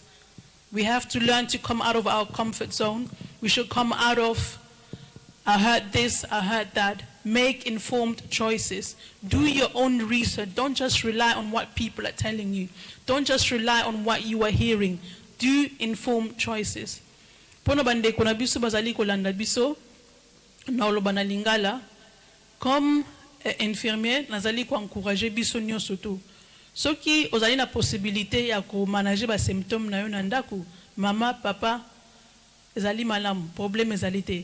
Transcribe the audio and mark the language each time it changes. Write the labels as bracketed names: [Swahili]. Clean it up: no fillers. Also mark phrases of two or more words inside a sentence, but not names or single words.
[English] We have to learn to come out of our comfort zone. We should come out of, I heard this, I heard that. Make informed choices. Do your own research. Don't just rely on what people are telling you. Don't just rely on what you are hearing. Do informed choices. [Lingala] Pono bande kuna biso bazali kolanda biso na olobana lingala [French] comme infirmier [Lingala] nazali ko encourager biso nyonso tu. Soki ozali na possibilité ya ko manager ba symptômes na yo na ndako, mama, papa, ezali malamu, problème ezali te.